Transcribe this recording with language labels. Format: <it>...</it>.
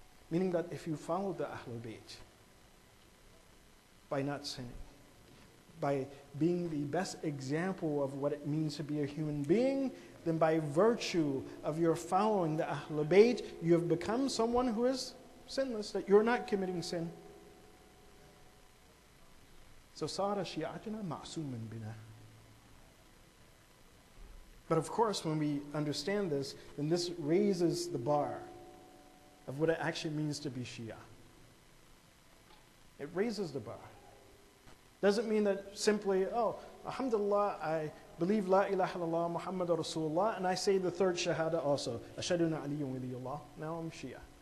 <en>Meaning that if you follow the Ahlul Bayt, by not sinning, by being the best example of what it means to be a human being, then by virtue of your following the Ahlul Bayt, you have become someone who is sinless, that you're not committing sin. So,</en> <ar>صار شيعتنا معصوما بنا.</ar> <en>But of course, when we understand this, then this raises the bar of what it actually means to be Shia. It raises the bar. Doesn't mean that simply, oh, alhamdulillah, I believe</en> <ar>la ilaha illallah Muhammadur Rasulullah,</ar> <en>and I say the third shahada also,</en> <ar>ashhadu anna aliyyun waliyullah,</ar> <en>now I'm Shia.</en>